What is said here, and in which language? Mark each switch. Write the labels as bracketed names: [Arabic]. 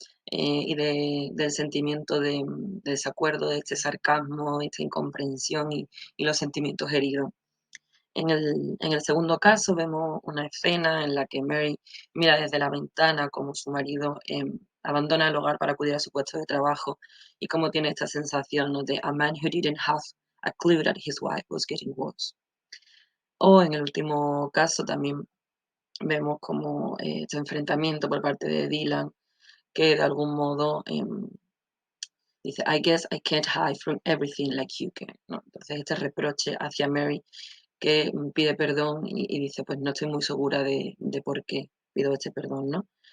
[Spanish] Y del sentimiento de desacuerdo, de este sarcasmo, esta incomprensión y los sentimientos heridos. En el segundo caso vemos una escena en la que Mary mira desde la ventana cómo su marido abandona el hogar para acudir a su puesto de trabajo y cómo tiene esta sensación, ¿no? [English] de a man who didn't have a clue that his wife was getting worse. [Spanish] O en el último caso también vemos como este enfrentamiento por parte de Dylan que de algún modo dice, [English] I guess I can't hide from everything like you can, [Spanish] ¿no? Entonces este reproche hacia Mary que pide perdón y dice, pues no estoy muy segura de por qué pido este perdón, ¿no?